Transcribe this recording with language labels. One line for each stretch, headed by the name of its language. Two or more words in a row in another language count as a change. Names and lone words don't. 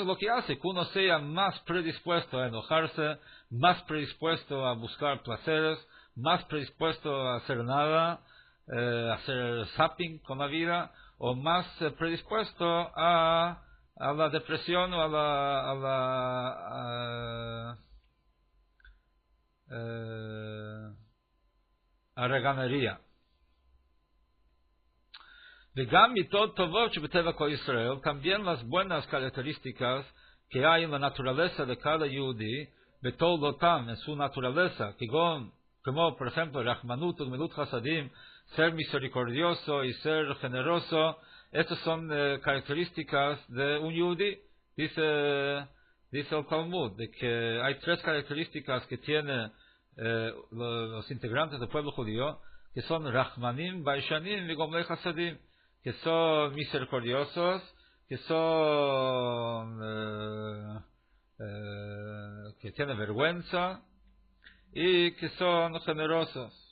Spanish: es lo que hace que uno sea más predispuesto a enojarse, más predispuesto a buscar placeres, más predispuesto a hacer nada, a hacer zapping con la vida, o más predispuesto a la depresión o a reganería.
Hebrew: וגם מיתות טובות שבטבע כל ישראל,
Spanish: también las buenas características que hay en la naturaleza de cada yehudi, בתולדותם, en su naturaleza, como por ejemplo,
Hebrew: רחמנות וגמילות חסדים,
Spanish: ser misericordioso y ser generoso, estas son características de un yehudi. Dice el Talmud, de que hay tres características que tienen los integrantes del pueblo judío, que son
Hebrew: רחמנים, ביישנים
Spanish: y
Hebrew: גומלי חסדים,
Spanish: que son misericordiosos, que son que tienen vergüenza y que son generosos.